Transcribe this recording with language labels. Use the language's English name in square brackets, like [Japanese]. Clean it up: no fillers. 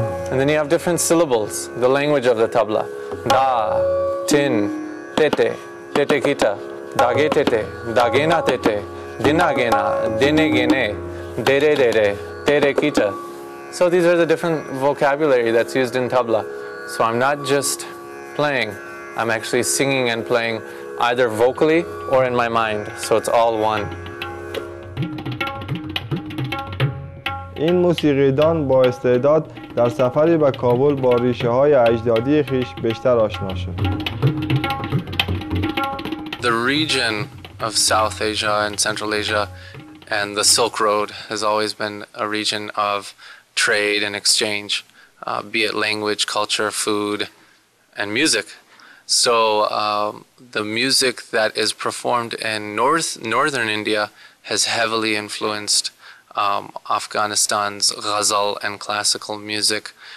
[English] And then you have different syllables, the language of the tabla. Da, tin, tete, tete kita, dage tete, dagena tete, dinagena, dine gene, dere dere, tere kita. So these are the different vocabulary that's used in tabla. So I'm not just playing, I'm actually singing and playing either vocally or in my mind. So it's all one. [Persian] این موسیقیدان با استعداد در سفری به کابل با ریشه های اجدادی خویش بیشتر آشنا شد. [English] The region of South Asia and Central Asia and the Silk Road has always been a region of trade and exchange, be it language, culture, food, and music. So the music that is performed in northern India has heavily influenced Afghanistan's ghazal and classical music.